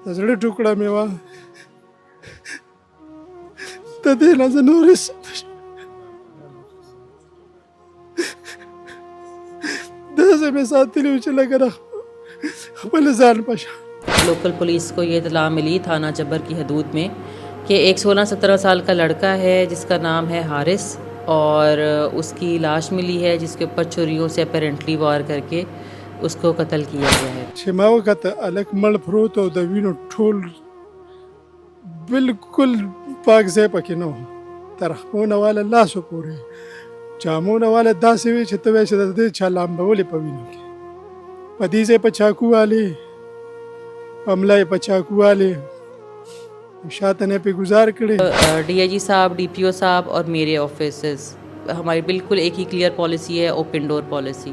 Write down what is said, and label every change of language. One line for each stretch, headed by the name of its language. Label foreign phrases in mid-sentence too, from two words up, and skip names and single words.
Pashto: د زړه ټوکړه مې وه، د دې نه زه نور هېڅ داسې مې ساتلي وو چې لکه د خپل ځان په شان.
Urdu: لوکل پولیس کو یہ اطلاع ملی تھانہ جبر کی حدود میں کہ ایک 16-17 سال کا لڑکا ہے جس کا نام ہے حارث، اور اس کی لاش ملی ہے جس کے اوپر چھریوں سے اپیرنٹلی وار کر کے اس کو قتل کیا گیا ہے.
Pashto: چې ما وکته هلک مړ پروت او د وینو ټول بالکل پاک ځای پکې نه و، تر خپونه واله لاسو پورې جامونه واله داسې وي چې ته وایې چې د دې چا لامبولې په وینو کې، په دې ځای په چاقو والې، په ملا یې په چاقو والې، شاته نه پې گزار کړې.
Urdu: ڈی آئی جی صاحب، ڈی پی او صاحب اور میرے آفیسز ہماری بالکل ایک ہی
English: clear policy
Urdu: ہے،
English: open door policy.